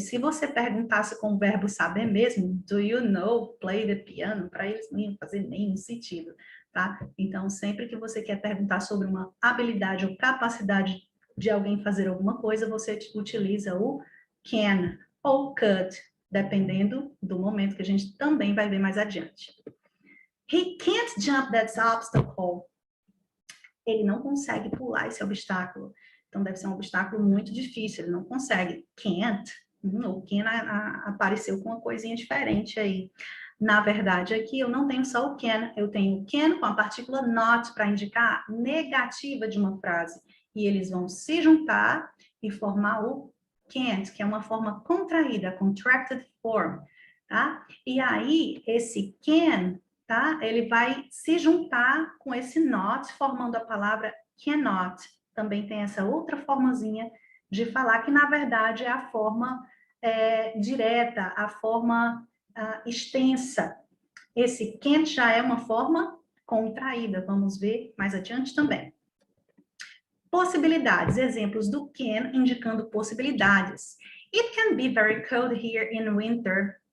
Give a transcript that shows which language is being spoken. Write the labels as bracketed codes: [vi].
[pt] Se você perguntasse com o verbo saber mesmo, [en] do you know, play the piano, [pt] para eles não ia fazer nenhum sentido, tá? Então, sempre que você quer perguntar sobre uma habilidade ou capacidade de alguém fazer alguma coisa, você utiliza o can ou could, dependendo do momento que a gente também vai ver mais adiante. [en] He can't jump that obstacle. [pt] Ele não consegue pular esse obstáculo. Então, deve ser um obstáculo muito difícil, ele não consegue. Can't, o can apareceu com uma coisinha diferente aí. Na verdade, aqui eu não tenho só o can, eu tenho o can com a partícula not para indicar a negativa de uma frase. E eles vão se juntar e formar o can't, que é uma forma contraída, contracted form, tá? E aí, esse can, tá? Ele vai se juntar com esse not, formando a palavra cannot. Também tem essa outra formazinha de falar que, na verdade, é a forma direta, a forma extensa. Esse can't já é uma forma contraída, vamos ver mais adiante também. Possibilidades, exemplos do can indicando possibilidades. [en] It can be very cold here in winter.